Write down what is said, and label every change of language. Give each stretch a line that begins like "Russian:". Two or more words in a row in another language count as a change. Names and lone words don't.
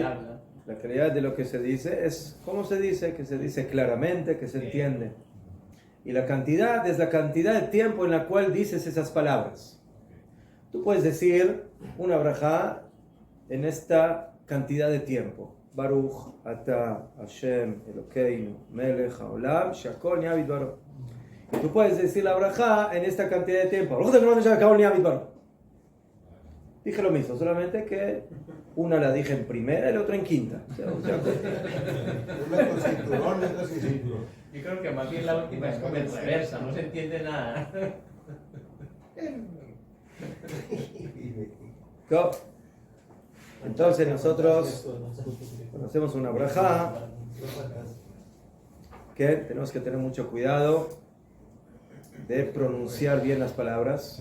Spanish: La calidad de lo que se dice es cómo se dice, que se dice claramente, que se entiende. Y la cantidad es la cantidad de tiempo en la cual dices esas palabras. Tú puedes decir una brajá en esta cantidad de tiempo.
Hebrew: ברוך אתה השם אלוקינו מלך העולם שהכל נהיה בדברו.
Spanish: Y tú puedes decir la brajá en esta cantidad de tiempo.
Hebrew: ברוך אתה שהכל נהיה בדברו.
Spanish: Dije lo mismo, solamente que una la dije en primera y la otra en quinta. Una con cinturón, otra sin cinturón. Yo creo que más bien la última es como en reversa, no se entiende nada. Entonces nosotros conocemos una brajá que tenemos que tener mucho cuidado de pronunciar bien las palabras.